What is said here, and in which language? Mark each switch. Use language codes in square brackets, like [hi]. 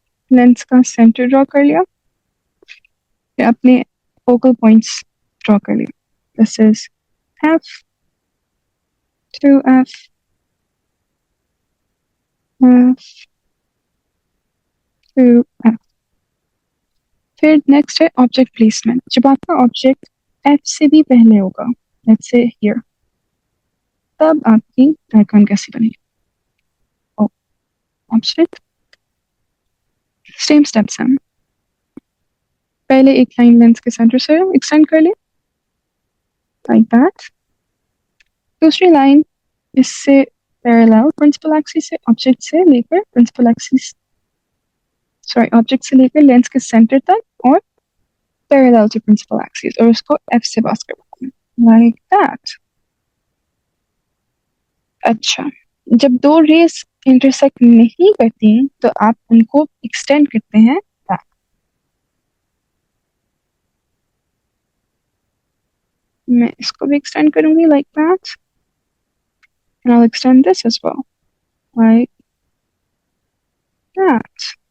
[hi] Lens का centre draw कर लिया, फिर अपने फोकल पॉइंट्स ड्रॉ कर लिए। [en] This is F to F, F to F। [hi] फिर नेक्स्ट है ऑब्जेक्ट प्लेसमेंट। जब आपका ऑब्जेक्ट F से भी पहले होगा, [en] let's say here, [hi] तब आपकी आइकॉन कैसी बनेगी। ऑब्जेक्ट, सेम स्टेप्स हैं। पहले एक लाइन लेंस के सेंटर से एक्सटेंड कर ले, लाइक दैट। दूसरी लाइन इससे पैरेलल प्रिंसिपल एक्सिस से, ऑब्जेक्ट से लेकर प्रिंसिपल एक्सिस, सॉरी ऑब्जेक्ट से लेकर लेंस के सेंटर तक, और पैरेलल टू प्रिंसिपल एक्सिस, और उसको F से पास करते हैं, लाइक दैट। अच्छा, जब दो रेस इंटरसेक्ट नहीं करती तो आप उनको एक्सटेंड करते हैं back. मैं इसको भी एक्सटेंड करूंगी [en] like that, and I'll extend this as well like that.